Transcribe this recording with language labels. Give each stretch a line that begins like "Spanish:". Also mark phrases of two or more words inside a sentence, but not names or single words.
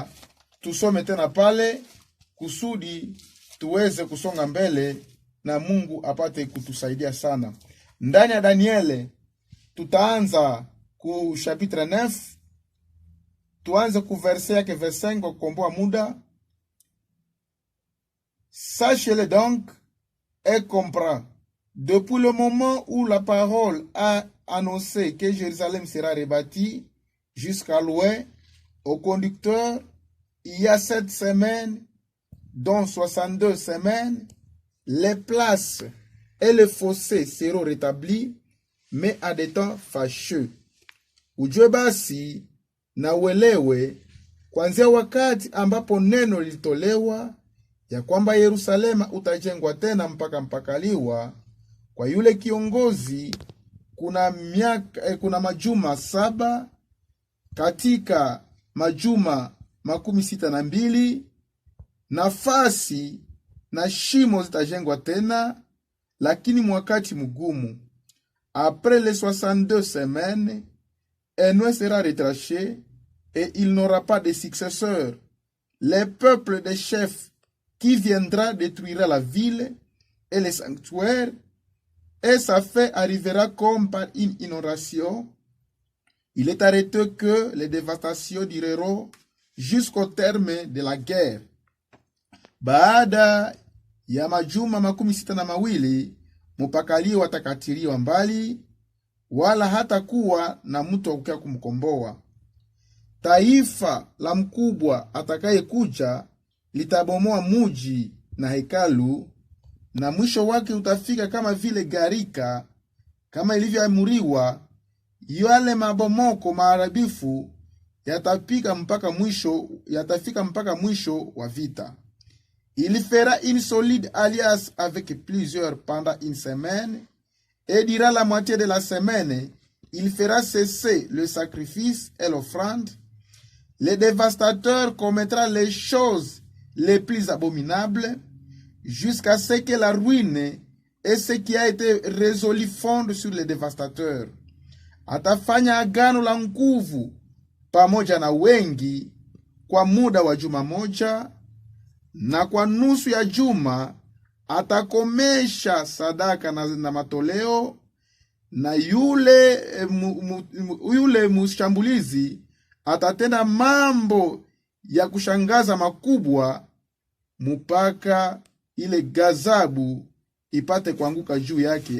Swahili: Tusome tena pale kusudi tuweze kusonga mbele na Mungu apate kutusaidia sana. Ndani ya Danieli tutaanza ku chapitre 9, tuanze ku verset yake 25 kwa kukomboa muda.
French: Sachez-le donc et comprends, depuis le moment où la parole a annoncé que Jérusalem sera rebâtie jusqu'à loin, au conducteur, il y a 7 semaines, dont 62 semaines, les places et les fossés seront rétablis, mais à des temps fâcheux.
Swahili: Ujue basi na uelewe kuanzia wakati ambapo neno lilitolewa ya kwamba Yerusalema utajengwa tena mpaka mpakaliwa, kwa yule kiongozi kuna majuma 7, katika majuma 62 nafasi na shimo zitajengwa tena, lakini mwakati mgumu.
French: Après les 62 semaines, Enoch sera retranché et il n'aura pas de successeur. Le peuple des chefs qui viendra détruira la ville et les sanctuaires, et sa fin arrivera comme par une inondation. Il est arrêté que les dévastations dureront jusqu'au terme de la guerre.
Swahili: Baada ya majuma 62 mupakali watakatiliwa mbali, wala hata kuwa na mtu akukia kumkomboa. Taifa la mkubwa atakaye kuja litabomoa muji na hekalu, na mwisho wake utafika kama vile gharika, kama ilivyoamuriwa. Yale mabomoko maharibifu yatafika mpaka mwisho wa vita.
French: Il fera une solide alliance avec plusieurs pendant une semaine, et durant la moitié de la semaine, il fera cesser le sacrifice et l'offrande. Le dévastateur commettra les choses les plus abominables, jusqu'à ce que la ruine et ce qui a été résolu fondent sur le dévastateur.
Swahili: Atafanya agano la nguvu pamoja na wengi kwa muda wa juma moja, na kwa nusu ya juma atakomesha sadaka na matoleo, na yule mshambulizi atatenda mambo ya kushangaza makubwa, mpaka ile gazabu ipate kuanguka juu yake.